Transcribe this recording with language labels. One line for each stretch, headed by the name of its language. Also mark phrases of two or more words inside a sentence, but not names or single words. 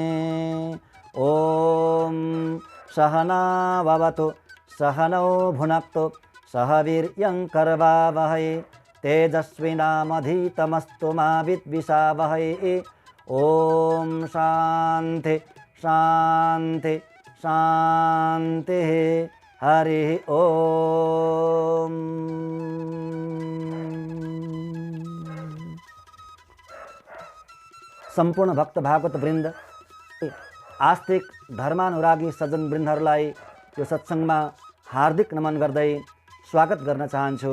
Sanskrit: ॐ सहना भवतु सहनौ भुनक्तु सह वीर्यं करवावहै तेजस्विनामधीतमस्तु मा विद्विषावहै। ॐ शान्ति शान्ति शान्तिः। हरिः ॐ।
Nepali: सम्पूर्ण भक्त भागवत वृन्द, आस्तिक धर्मानुरागी सज्जन वृन्दहरूलाई यो सत्सङ्गमा हार्दिक नमन गर्दै स्वागत गर्न चाहन्छु।